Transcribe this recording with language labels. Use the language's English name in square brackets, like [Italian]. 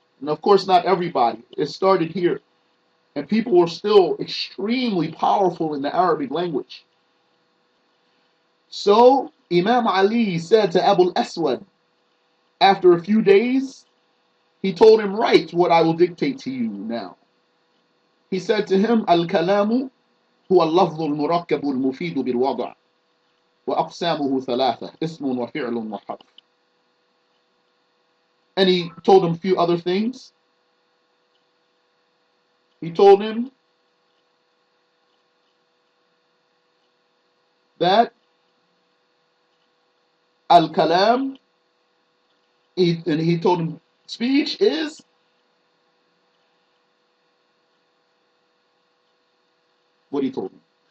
[English] And of course, not everybody. It started here. And people were still extremely powerful in the Arabic language. So Imam Ali said to Abu al-Aswad, after a few days, he told him, write what I will dictate to you now. He said to him, [Arabic] Al-kalamu هو اللفظ المركب المفيد بالوضع وأقسامه ثلاثة اسم وفعل وحرف. [English] And he told him a few other things. He told him that al-kalam, and he told him speech is what he told him.